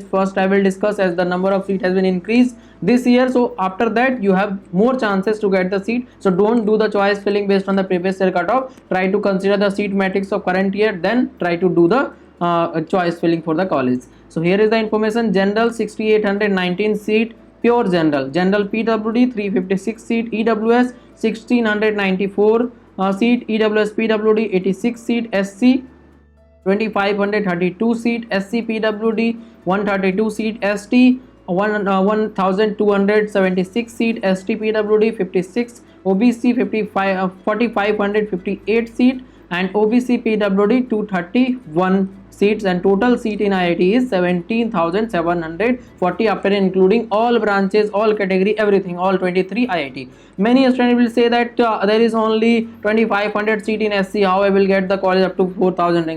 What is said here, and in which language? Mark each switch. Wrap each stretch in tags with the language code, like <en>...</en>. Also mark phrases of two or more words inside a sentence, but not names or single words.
<en>First I will discuss, as the number of seats has been increased this year, so after that you have more chances to get the seat. So don't do the choice filling based on the previous year cutoff. Try to consider the seat matrix of current year, then try to do the choice filling for the college. So here is the information. General 6819 seat, pure general. General PWD 356 seat, EWS 1694 seat, EWS PWD 86 seat, SC 2532 seat, SC PWD 132 seat, ST 1276 seat, ST PWD 56, OBC 4558 seat, and OBC PWD 231 seats, and total seat in IIT is 17,740 after including all branches, all category, everything, all 23 IIT. Many students will say that there is only 2500 seat in SC, how I will get the college up to 4000 rank.</en>